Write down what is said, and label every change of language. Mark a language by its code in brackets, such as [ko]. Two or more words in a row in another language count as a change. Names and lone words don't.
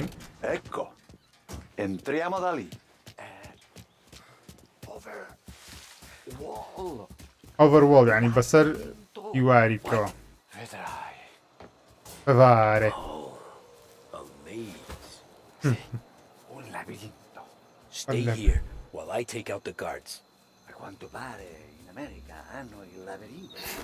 [it] Ecco, entriamo da lì. [ckb] Overwall یعنی بەسەر دیواری بکەوە بەوارێ [it] Un labirinto. [en] Stay here while I take out the guards. [it] A quanto pare in America hanno il labirinto.